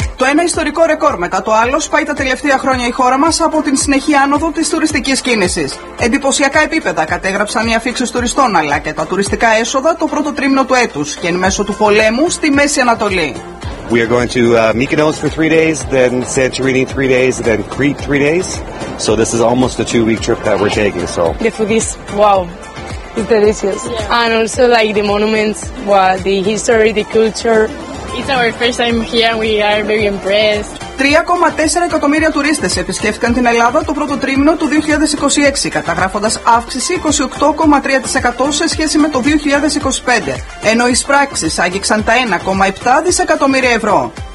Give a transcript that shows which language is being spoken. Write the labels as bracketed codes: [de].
[el] Ένα ιστορικό ρεκόρ μετά το άλλο σπάει τα τελευταία χρόνια η χώρα μας από την συνεχή άνοδο της τουριστικής κίνησης. Εντυπωσιακά επίπεδα κατέγραψαν οι αφίξεις τουριστών αλλά και τα τουριστικά έσοδα το πρώτο τρίμηνο του έτους και εν μέσω του πολέμου στη Μέση Ανατολή. [en] We are going to Mykonos for 3 days, then Santorini 3 days, then Crete 3 days. So this is almost a 2-week trip that we're taking. So. The food is wow. It's delicious. Yeah. And also like the monuments, the history, the culture. It's our first time here and we are very impressed. [el] 3,4 εκατομμύρια τουρίστες επισκέφτηκαν την Ελλάδα το πρώτο τρίμηνο του 2026, καταγράφοντας αύξηση 28,3% σε σχέση με το 2025, ενώ οι εισπράξεις άγγιξαν τα 1,7 δισεκατομμύρια ευρώ.